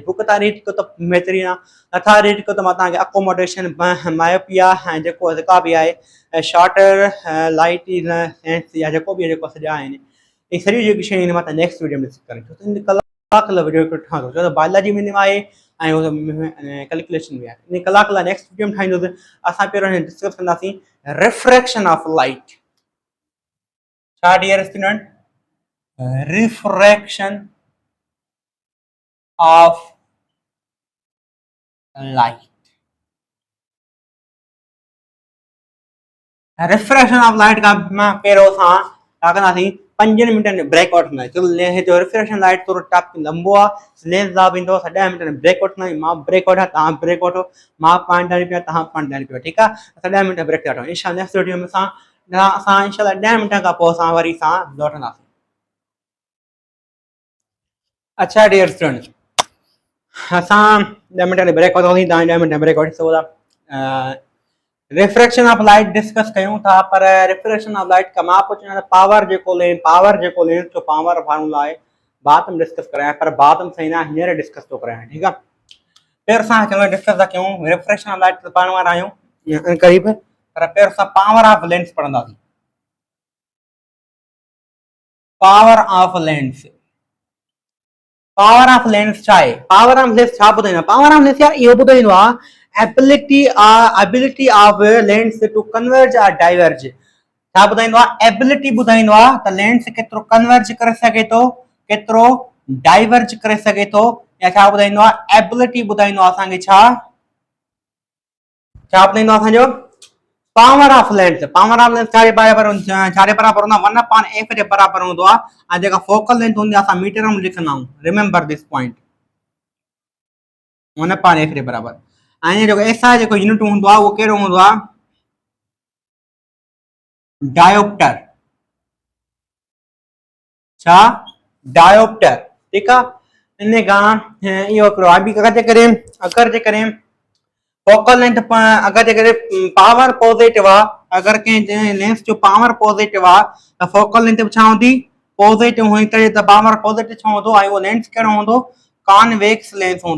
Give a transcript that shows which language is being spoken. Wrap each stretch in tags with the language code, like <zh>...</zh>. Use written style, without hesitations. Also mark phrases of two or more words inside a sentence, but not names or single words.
<sd>बुक तव्हां रीड कयो त बहितरीन आहे नथा रीड कयो त मां तव्हांखे</sd> <en>accommodation myopia</en> <sd>ऐं जेको जेका बि आहे</sd> <en>shorter light lens</en> <sd>या जेको बि जेको सॼा आहिनि इहे सॼियूं जेकी शयूं आहिनि मां तव्हां</sd> <en>next video</en> <sd>में डिस्कस करण कलाक वीडियो ठहंदो छो त बायोलॉजी में आहे ऐं कैलकुलेशन बि आहे इन कलाक लाइ</sd> <en>next video</en> <sd>में ठाहींदुसि। असां पहिरियों डिस्कस कंदासीं</sd> <en>refraction of light.</en> <sd>छा</sd> <en>dear student refraction of light. refraction of light</en> <sd>का पहिरियों असां छा कंदासीं 5 मिनटनि जो ब्रेक वठंदासीं जो</sd> <en>refraction light</en> <sd>थोरो टॉपिक लंबो आहे लेंस लाइ बि ईंदो 10 मिनट में ब्रेक वठंदासीं मां ब्रेक वठां तव्हां ब्रेक वठो मां पाणी ॾियणी पिया तव्हां पाणी ॾियणी पियो। ठीकु आहे 10 मिनट ब्रेक वठो इंशाअल्लाह</sd> <en>next video</en> <sd>में असां इंशाअल्लाह 10 मिनट खां पोइ असां वरी सां लौटंदासीं। अच्छा</sd> <en>dear student</en> <sd>असां 10 मिनट ब्रेक वठंदासीं तव्हां 10 मिनट ब्रेक वठी सघो था।</sd> <en>refraction of light</en> <sd>डिस्कस कयूं था पर</sd> <en>refraction of light</en> <sd>का मां पुछां पावर जेको लेंस जो</sd> <en>power formula</en> <sd>आहे बाद में डिस्कस करायां पर बाद में सही ना हींअर डिस्कस थो करायां। ठीकु आहे पहिरियों असां चङो डिस्कस था कयूं</sd> <en>refraction of light</en> <sd>पढ़ण वारा आहियूं क़रीब पर पहिरियों असां</sd> <en>power of lens</en> <sd>पढ़ंदासीं।</sd> <en>power of lens</en> <sd>छा आहे</sd> <en>power of lens</en> <sd>छा ॿुधाईंदो</sd> <en>power of lens</en> <sd>इहो ॿुधाईंदो आहे</sd> <en>ability of lens to converge or diverge।</en> <sd>छा ॿुधाईंदो आहे एबिलिटी ॿुधाईंदो आहे त लेंस केतिरो कन्वर्ज करे सघे थो केतिरो डाइवर्ज करे सघे थो या छा ॿुधाईंदो आहे एबिलिटी ॿुधाईंदो आहे असांखे छा ॿुधाईंदो आहे असांजो</sd> <en>power of lens</en> <sd>छाजे बराबर हूंदो आहे 1/f जे बराबर हूंदो आहे ऐं जेका</sd> <en>focal length</en> <sd>हूंदी आहे असां मीटर में लिखंदा आहियूं</sd> <en>remember this point</en> <sd>1/f जे बराबर। ऐं जेको एसआई जेको यूनिट हूंदो आहे उहो कहिड़ो हूंदो आहे डायोप्टर। छा डायोप्टर। ठीकु आहे इन खां इहो हिकिड़ो आहे अगरि जेकॾहिं</sd> <en>focal length</en> <sd>अगरि जेकॾहिं</sd> <en>power positive</en> <sd>आहे अगरि कंहिं लेंस जो</sd> <en>power positive</en> <sd>आहे त</sd> <en>focal length</en> <sd>बि छा हूंदी पॉजिटिव हुई त</sd> <en>power positive</en> <sd>छा हूंदो ऐं उहो लेंस कहिड़ो हूंदो</sd> <en>convex lens</en> <sd>हूंदो।</sd>